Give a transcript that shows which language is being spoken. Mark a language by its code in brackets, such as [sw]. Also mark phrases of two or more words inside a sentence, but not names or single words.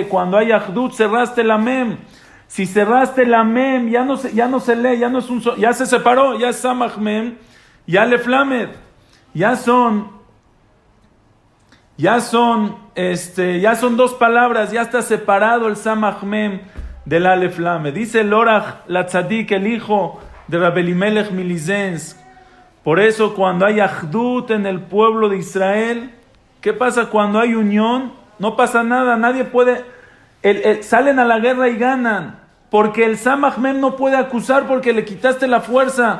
[es] Cuando hay ahdut, cerraste la mem. Si cerraste la mem, ya no se lee, ya se separó, ya es samach mem, ya le flamed, ya son dos palabras, ya está separado el samach mem del alef lamed. Dice el Orach la Tzadik, el hijo de Rabbi Elimelech Milizensk. Por eso cuando hay ahdut en el pueblo de Israel, ¿qué pasa cuando hay unión? No pasa nada, nadie puede, salen a la guerra y ganan, porque el samach mem no puede acusar porque le quitaste la fuerza.